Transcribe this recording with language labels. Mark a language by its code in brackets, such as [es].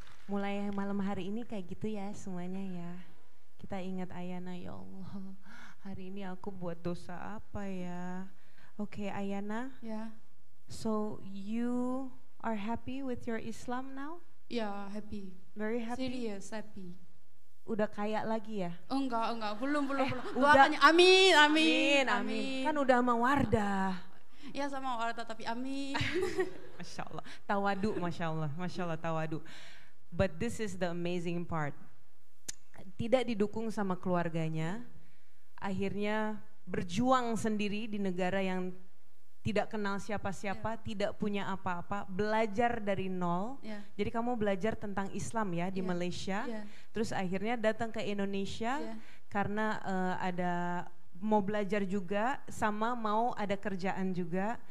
[id] Mulai malam hari ini kayak gitu ya semuanya ya. Kita ingat Ayana, ya Allah, hari ini aku buat dosa apa ya? Oke, Ayana. [en] Yeah. So you are happy with your Islam now? Yeah, happy. Very happy. Serious, happy. [id] Udah kaya lagi ya? Enggak, belum. Udah. Amin. Kan udah sama Wardah. Ya sama Wardah, tapi amin. Masya Allah, tawadu, Masya Allah tawadu. [en] But this is the amazing part. [id] Tidak didukung sama keluarganya, akhirnya berjuang sendiri di negara yang tidak kenal siapa-siapa, tidak punya apa-apa, belajar dari nol. Jadi kamu belajar tentang Islam ya di Malaysia, terus akhirnya datang ke Indonesia karena ada mau belajar juga, sama mau ada kerjaan juga.